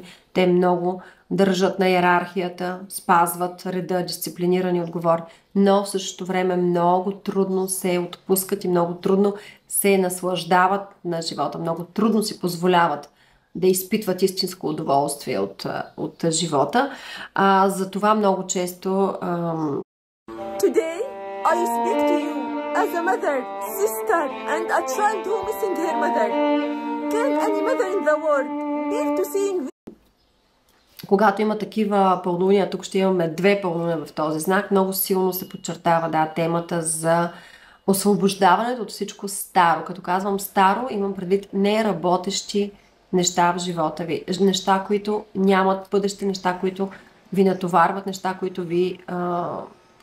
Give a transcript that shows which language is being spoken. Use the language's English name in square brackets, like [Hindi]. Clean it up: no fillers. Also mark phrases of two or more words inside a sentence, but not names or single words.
[Bulgarian] Те много държат на иерархията, спазват реда, дисциплинирани, отговорни, но в същото време много трудно се отпускат и много трудно се наслаждават на живота, много трудно си позволяват да изпитват истинско удоволствие от живота. Затова много често... [English] Today, I speak to you as a mother, sister, and a child who missing her mother. Can any mother in the world bear to seeing... [Bulgarian] Когато има такива пълнолуния, тук ще имаме 2 пълнолуния в този знак, много силно се подчертава темата за освобождаването от всичко старо. Като казвам старо, имам предвид неработещи неща в живота ви. Неща, които нямат бъдеще, неща, които ви натоварват, неща, които ви потискат.